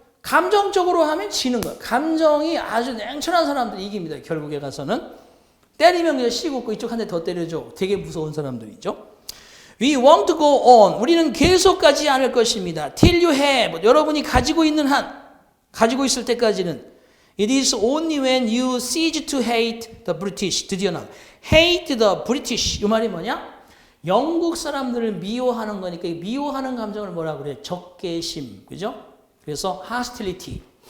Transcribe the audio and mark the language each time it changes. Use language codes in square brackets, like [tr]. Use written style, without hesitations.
[ko] 감정적으로 하면 지는 거예요. 감정이 아주 냉철한 사람들이 이깁니다. 결국에 가서는. 때리면 그냥 씹고 이쪽 한 대 더 때려줘. 되게 무서운 사람들이죠. [en] We won't go on. [ko] 우리는 계속 가지 않을 것입니다. [en] Till you have. [ko] 여러분이 가지고 있는 한, 가지고 있을 때까지는. [en] It is only when you cease to hate the British. [ko] 드디어 나. [en] Hate the British. [ko] 이 말이 뭐냐? 영국 사람들을 미워하는 거니까 이 미워하는 감정을 뭐라 그래? 적개심. 그죠? 그래서 hostility.